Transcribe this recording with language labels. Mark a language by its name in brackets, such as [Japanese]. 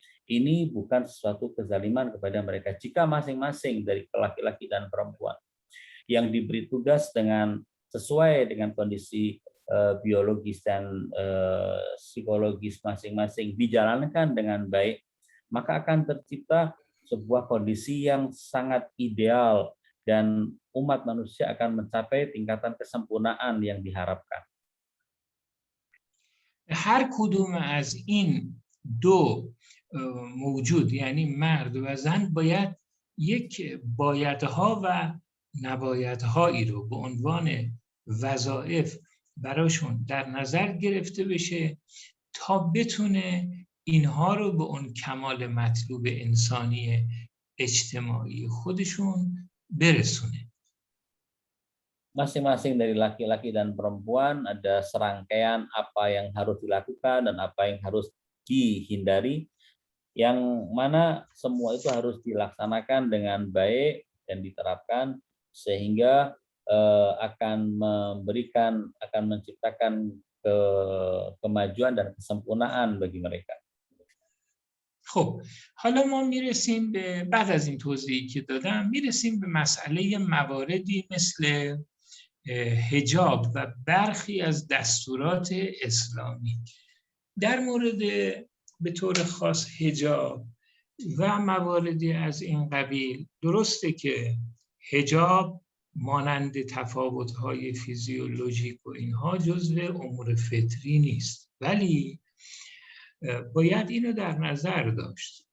[Indonesian] Ini bukan sesuatu kezaliman kepada mereka jika masing-masing dari laki-laki dan perempuan yang diberi tugas dengan sesuai dengan kondisi biologis dan psikologis masing-masing dijalankan dengan baik, maka akan tercipta sebuah kondisi yang sangat ideal dan umat manusia akan mencapai tingkatan kesempurnaan yang diharapkan. [Persian] هر کدوم از این دو موجود یعنی مرد و زن باید یک بایدها و نبایدهایی رو به عنوان وظایف براشون در نظر گرفته بشه تا بتونه اینها رو به اون کمال مطلوب انسانی اجتماعی خودشون برسونه. [Indonesian] Masing-masing dari laki-laki dan perempuan ada serangkaian apa yang harus dilakukan dan apa yang harus dihindari, yang mana semua itu harus dilaksanakan dengan baik dan diterapkan sehingga akan menciptakan kemajuan dan kesempurnaan bagi mereka. [Persian] خب حالا ما میرسیم به بعد از این توضیحی که دادم میرسیم به مسئله مواردی مثل حجاب و برخی از دستورات اسلامی. در مورد به طور خاص حجاب و مواردی از این قبیل درسته که حجاب مانند تفاوت‌های فیزیولوژیک و اینها جزو امور فطری نیست، ولی باید اینو در نظر داشت.